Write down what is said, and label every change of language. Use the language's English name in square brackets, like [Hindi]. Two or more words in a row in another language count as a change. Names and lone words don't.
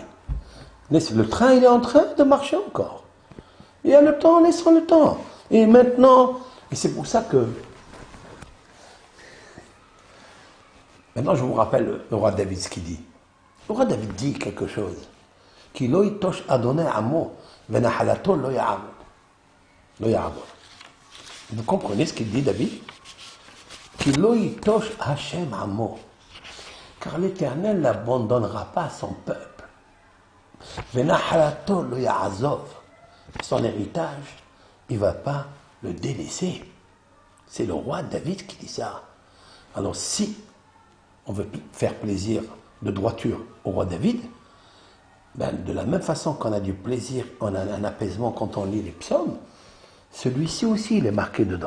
[French] Le train, il est en train de marcher encore. Il y a le temps, laissons le temps. Et maintenant, et c'est pour ça que... Maintenant, je vous rappelle le roi David ce qu'il dit. Le roi David dit quelque chose. [Hebrew] כי לא יטוש אדוני עמו, ונחלתו לא יעמוד. לא יעמוד. [French] Vous comprenez ce qu'il dit, David? [Hebrew] כי לא יטוש השם עמו. [French] Car l'Éternel n'abandonnera pas son peuple. [Hebrew] ונחלתו לא יעזוב. [French] Son héritage, il ne va pas le délaisser. C'est le roi David qui dit ça. Alors si on veut faire plaisir de droiture au roi David, ben, de la même façon qu'on a du plaisir, on a un apaisement quand on lit les psaumes, celui-ci aussi il est marqué dedans.